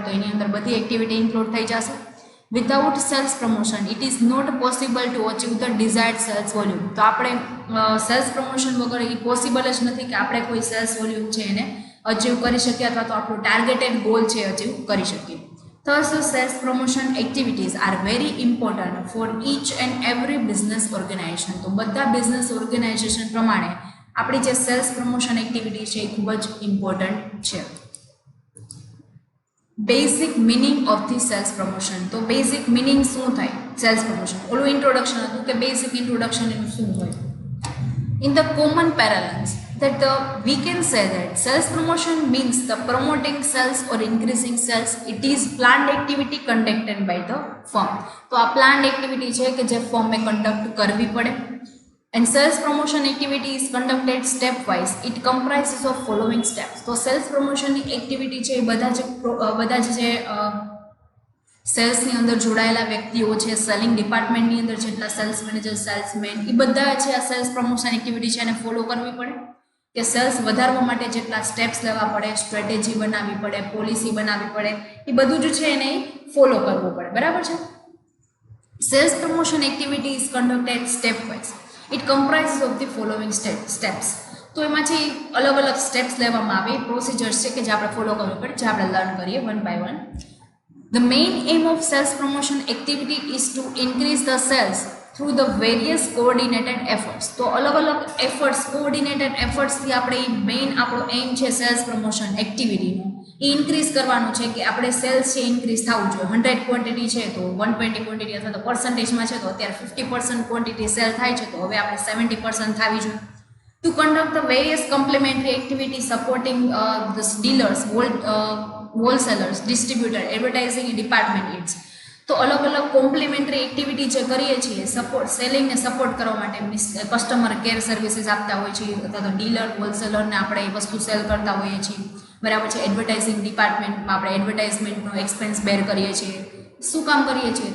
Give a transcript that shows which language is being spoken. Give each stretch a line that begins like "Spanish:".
Gujarati: તો એની અંદર બધી એક્ટિવિટી ઇન્ક્લુડ થઈ જશે.
English: Without sales promotion it is not possible to achieve the desired sales volume.
Gujarati: તો આપણે સેલ્સ પ્રમોશન વગર એ પોસિબલ જ નથી કે આપણે કોઈ સેલ્સ વોલ્યુમ છે એને અચીવ કરી શકીએ અથવા તો આપણું ટાર્ગેટેડ ગોલ છે અચીવ કરી શકીએ.
English: Thus, sales promotion activities are very important for each and every business organization.
Gujarati: તો બધા બિઝનેસ ઓર્ગેનાઇઝેશન પ્રમાણે આપણી જે સેલ્સ પ્રમોશન એક્ટિવિટી છે એ ખૂબ જ ઇમ્પોર્ટન્ટ છે.
English: Basic meaning of the sales promotion.
Gujarati: તો બેઝિક મિનિંગ શું થાય સેલ્સ પ્રમોશન? ઓલું ઇન્ટ્રોડક્શન હતું કે બેઝિક ઇન્ટ્રોડક્શન એનું શું હોય?
English: In the common parlance, that we can say that sales promotion means the promoting sales or increasing sales. It is planned activity conducted by the firm.
Gujarati: તો આ planned activity છે કે જે ફર્મે કન્ડક્ટ કરવી પડે.
English: And sales promotion activity is conducted stepwise. It comprises of following steps.
Gujarati: તો sales promotion ની activity છે એ બધા જે સેલ્સની અંદર જોડાયેલા વ્યક્તિઓ છે, સેલિંગ ડિપાર્ટમેન્ટની અંદર જેટલા સેલ્સ મેનેજર, સેલ્સમેન, એ બધા છે આ સેલ્સ પ્રમોશન એક્ટિવિટી છે એને ફોલો કરવી પડે. કે સેલ્સ વધારવા માટે જેટલા સ્ટેપ્સ લેવા પડે, સ્ટ્રેટેજી બનાવવી પડે, પોલિસી બનાવવી પડે, એ બધું જ છે એને ફોલો કરવું પડે, બરાબર છે?
English: Sales promotion activity is conducted stepwise. It comprise of the following steps.
Gujarati: તો એમાંથી અલગ અલગ સ્ટેપ્સ લેવામાં આવે, પ્રોસિજર્સ છે કે જે આપણે ફોલો કરવી પડે, જે આપણે લર્ન કરીએ one by one.
English: The main aim of sales promotion activity is to increase the sales through the various coordinated efforts.
Gujarati: તો અલગ અલગ એફર્ટ્સ, કોઓર્ડિનેટેડ એફર્ટ્સથી આપણે મેઇન આપણો એમ છે સેલ્સ પ્રમોશન એક્ટિવિટીનો એ ઇન્ક્રીઝ કરવાનું છે કે આપણે સેલ્સ છે ઇન્ક્રીઝ થવું જોઈએ. 100 ક્વોન્ટિટી છે તો 120 ક્વોન્ટિટી અથવા તો પર્સન્ટેજમાં છે તો અત્યારે 50% ક્વોન્ટિટી સેલ થાય છે તો હવે આપણે 70% થવી જોઈએ.
English: To conduct the various complementary activities supporting the dealers, wholesalers, distributor, advertising department needs.
Gujarati: તો અલગ અલગ કોમ્પ્લિમેન્ટરી એક્ટિવિટી જે કરીએ છીએ સપોર્ટ સેલિંગને સપોર્ટ કરવા માટે કસ્ટમર કેર સર્વિસીસ આપતા હોય છે અથવા તો ડીલર, હોલસેલરને આપણે એ વસ્તુ સેલ કરતા હોઈએ છીએ, બરાબર છે? એડવર્ટાઇઝિંગ ડિપાર્ટમેન્ટમાં આપણે એડવર્ટાઇઝમેન્ટનો એક્સપેન્સ બેર કરીએ છીએ. શું કામ કરીએ છીએ?